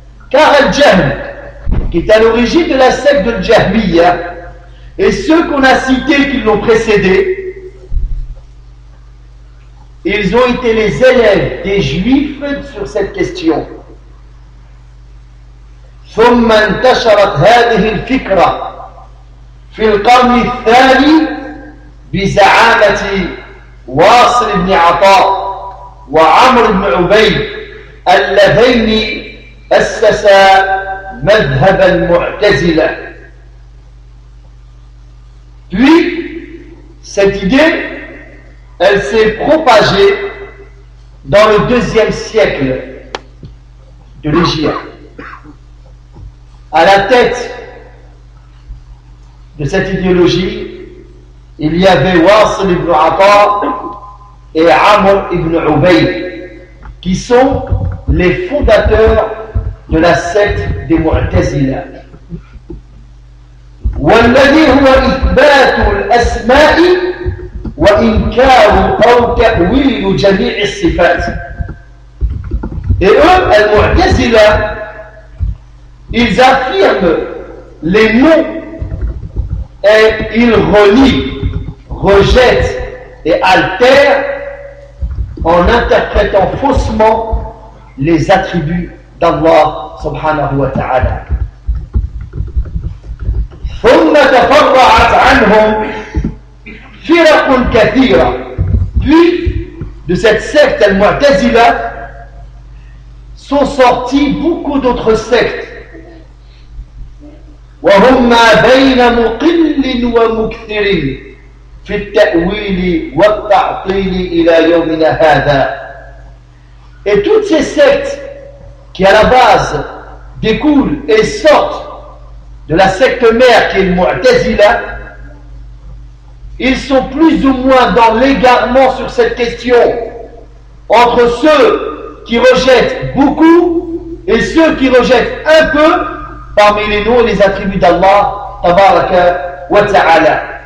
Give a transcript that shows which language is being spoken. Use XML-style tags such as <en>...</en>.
<fr>Car al-jahm, qui est à l'origine de la secte de Jahmiya, et ceux qu'on a cités qui l'ont précédé, ils ont été les élèves des Juifs sur cette question.</fr> <ar>ثم انتشرت هذه الفكرة في القرن الثاني بزعامة واصل بن عطاء وعمر بن عبيد اللذين أسسا مذهب المعتزلة.</ar> <fr>Puis, cette idée, elle s'est propagée dans le deuxième siècle de l'Égypte. À la tête de cette idéologie, il y avait Wasl ibn Atta et Amr ibn Ubayy, qui sont les fondateurs de la secte des Mu'tazila.</fr> <ar>والذي هو إثبات الأسماء وإنكار أو تأويل جميع الصفات.</ar> <fr>Et eux, Al-Mu'tazila, ils affirment les noms et ils renient, rejettent et altèrent en interprétant faussement les attributs d'Allah subhanahu wa ta'ala.</fr> <ar>ثم تفرعت عنهم فرق كثيرة.</ar> <fr>Puis, de cette secte Al-Mu'tazila sont sortis beaucoup d'autres sectes.</fr> <ar>وهم ما بين مقل ومكثر في التأويل والتعطيل إلى يومنا هذا.</ar> <fr>Et toutes ces sectes qui à la base découlent et sortent de la secte mère qui est le Mu'tazila, ils sont plus ou moins dans l'égarement sur cette question entre ceux qui rejettent beaucoup et ceux qui rejettent un peu parmi les noms et les attributs d'Allah tabaraka wa ta'ala.</fr>